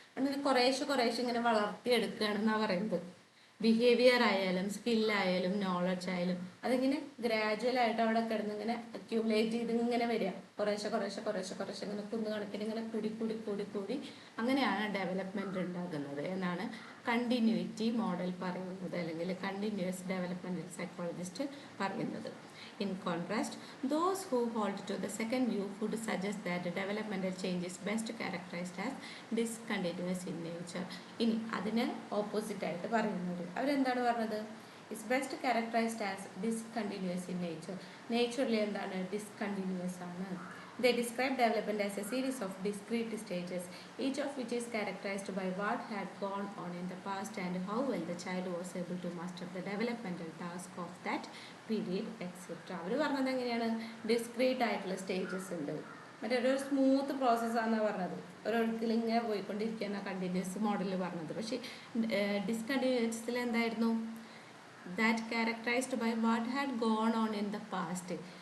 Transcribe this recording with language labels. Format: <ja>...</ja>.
<ml>അങ്ങനെ കുറേശ്ശെ ഇങ്ങനെ വളർത്തിയെടുക്കുകയാണെന്നാണ് പറയുന്നത്. ബിഹേവിയർ ആയാലും സ്കില്ലായാലും നോളജ് ആയാലും അതിങ്ങനെ ഗ്രാജുവൽ ആയിട്ട് അവിടെ കിടന്ന് ഇങ്ങനെ അക്യൂമുലേറ്റ് ചെയ്ത് ഇങ്ങനെ വരിക. കുറേശ്ശെ ഇങ്ങനെ കുന്നുകണക്കിന് ഇങ്ങനെ കൂടി അങ്ങനെയാണ് ഡെവലപ്മെൻറ്റ് ഉണ്ടാകുന്നത് എന്നാണ് കണ്ടിന്യൂറ്റി മോഡൽ പറയുന്നത്, അല്ലെങ്കിൽ കണ്ടിന്യൂസ് ഡെവലപ്മെൻറ്റൽ സൈക്കോളജിസ്റ്റ് പറയുന്നത്.</ml> <en>In contrast, those who hold to the second view would suggest that developmental change is best characterized as discontinuous in nature.</en> <ml>ഇനി അതിന് ഓപ്പോസിറ്റ് ആയിട്ട് പറയുന്നത് അവരെന്താണ് പറഞ്ഞത്?</ml> <en>Is best characterised as discontinuous in nature.</en> <ml>നേച്ചറിൽ എന്താണ്? Discontinuous ആണ്.</ml> <en>They describe development as a series of discrete stages, each of which is characterized by what had gone on in the past and how well the child was able to master the developmental task of that period, etc.</en> <ml>അവർ പറഞ്ഞത് എങ്ങനെയാണ്? Discrete ആയിട്ടുള്ള stages ഉണ്ട്, മറ്റൊരു smooth പ്രോസസ്സാണെന്നാണ് പറഞ്ഞത്. ഒരൊഴുക്കിൽ ഇങ്ങനെ പോയിക്കൊണ്ടിരിക്കുകയാണ് continuous മോഡലിൽ പറഞ്ഞത്. പക്ഷേ ഡിസ്കണ്ടിന്യൂസിൽ എന്തായിരുന്നു?</ml> <en>That characterised by what had gone on in the past.</en>